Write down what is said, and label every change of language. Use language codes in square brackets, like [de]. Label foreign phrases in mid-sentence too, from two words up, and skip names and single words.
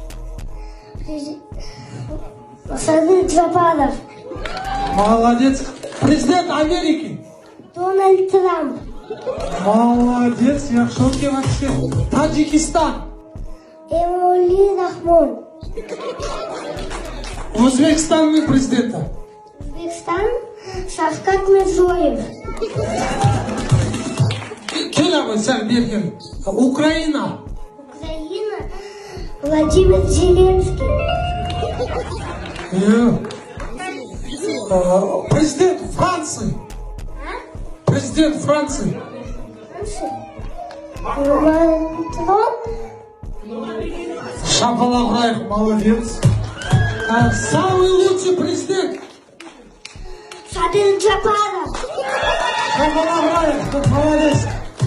[ru] Садыр Джапаров. Молодец. Президент Америки. Дональд Трамп. Молодец, яхшы вообще. Таджикистан. Эмомали Рахмон. [kk] Өзбекстанның президенті. Өзбекстан Шавкат Мирзиёев. Кел абай, сәл берген. Украина. Украина Владимир Зеленский. [ru] Президент Франции. Президент Франции. Макрон. [kk] Шапалақ ұрайық, молодец. [ru] Самый лучший президент. Садыр Джапаров. [kk] Шапалақ ұрайық, молодец.